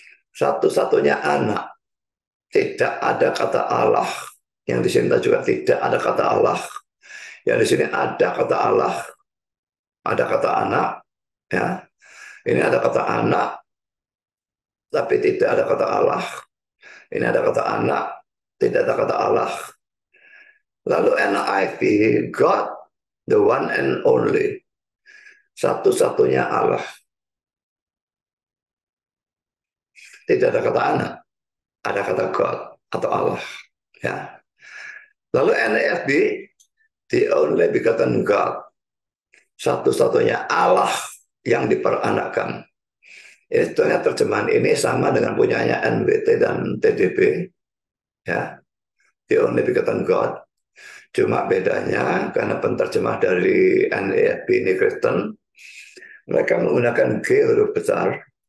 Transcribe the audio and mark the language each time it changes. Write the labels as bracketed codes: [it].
[id] Satu-satunya anak. Tidak ada kata Allah. Yang di sini juga tidak ada kata Allah. Yang di sini ada kata Allah. Ada kata anak. Ya. Ini ada kata anak. Tapi tidak ada kata Allah. Ini ada kata anak. Tidak ada kata Allah. Lalu [en] NIV, God, the one and only. [id] Satu-satunya Allah. Tidak ada kata anak. Ada kata God atau Allah. Ya. Lalu [en] NIV, the only begotten God. [id] Satu-satunya Allah yang diperanakkan. Ini sebetulnya terjemahan ini sama dengan punyanya NWT dan TDP. Ya. [en] The only begotten God. [id] Cuma bedanya karena penterjemah dari NIV ini Kristen, mereka menggunakan G huruf besar.